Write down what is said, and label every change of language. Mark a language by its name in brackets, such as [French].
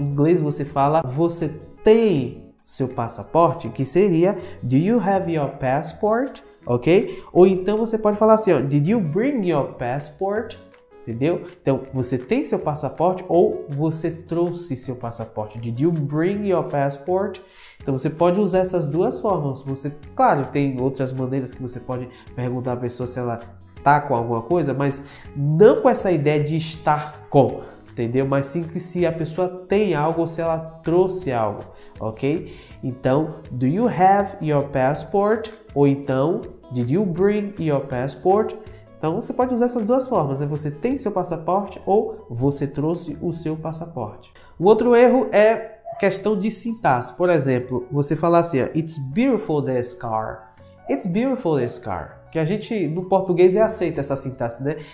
[Portuguese] Em inglês você fala você tem seu passaporte, que seria [English] do you have your passport, [Portuguese] ok? Ou então você pode falar assim, ó, [English] did you bring your passport? [Portuguese] Entendeu? Então você tem seu passaporte ou você trouxe seu passaporte. [English] Did you bring your passport? [Portuguese] Então você pode usar essas duas formas. Você, claro, tem outras maneiras que você pode perguntar à pessoa se ela tá com alguma coisa, mas não com essa ideia de estar com, entendeu? Mas sim que se a pessoa tem algo ou se ela trouxe algo, ok? Então, [English] do you have your passport? [Portuguese] Ou então, [English] did you bring your passport? [Portuguese] Então, você pode usar essas duas formas, né? Você tem seu passaporte ou você trouxe o seu passaporte. O outro erro é questão de sintaxe. Por exemplo, você falar assim, [English] it's beautiful this car. It's beautiful this car. [Portuguese] Que a gente, no português, aceita essa sintaxe, né?